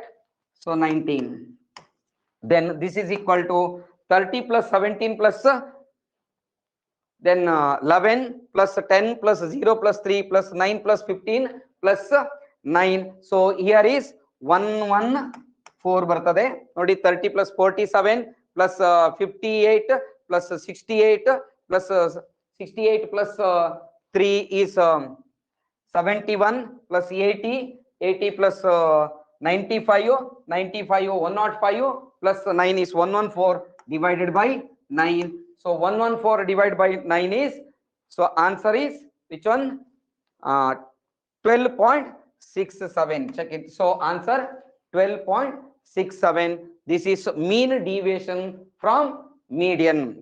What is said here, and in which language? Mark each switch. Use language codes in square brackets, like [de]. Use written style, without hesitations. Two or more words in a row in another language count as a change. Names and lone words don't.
[en] So 19, then this is equal to 30 plus 17 plus then 11 plus 10 plus 0 plus 3 plus 9 plus 15 plus 9. So here is 114 [kn] ಬರ್ತದೆ ನೋಡಿ. [en] 30 plus 47 plus 58 plus 68 plus 68 plus 3 is 71 plus 80 80 plus 95 95 105 plus 9 is 114 divided by 9. So 114 divided by 9 is, so answer is which one? 12.67. Check it. So answer 12.67. This is mean deviation from median.